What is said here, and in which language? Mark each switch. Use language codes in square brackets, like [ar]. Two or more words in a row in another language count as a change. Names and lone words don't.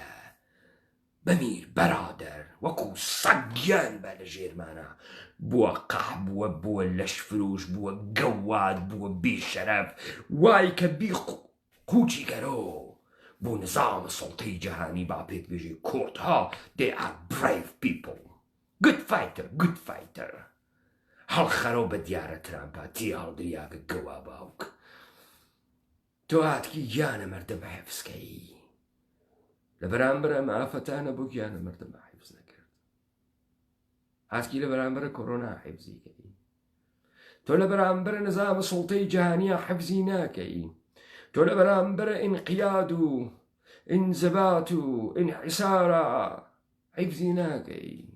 [ckb] بمیر بەرادەر وەکو سەگیان بە لە ژێرمانە، بووە قەح بووە، بووە لەشفرۆش بووە، گەواد بووە، بێشەرەف وای کە بی قوچی گەرۆ بۆ نظام سڵتەی جەهانی با پێت بێژێ کوردها [en] they are brave people good fighter. [ckb] هەڵخەرەوە بە دیارە ترامپا تی هەڵدریاکە گەوا باوک تۆ هاتکی گیانە مردم حفزکەی لە بەرامبەر ئەم ئافەتانە بۆ گیانە مردم حفز نەکرد هاتکی لە بەرامبەرە کۆرۆنا حفزیکەی تۆ لە بەرامبەرە نظامە سوڵتەی جیهانیە حفزی ناکەی تۆ لە بەرامبەرە ئینقیاد و ئینزەبات و ئینحیسارە حفزی ناکەی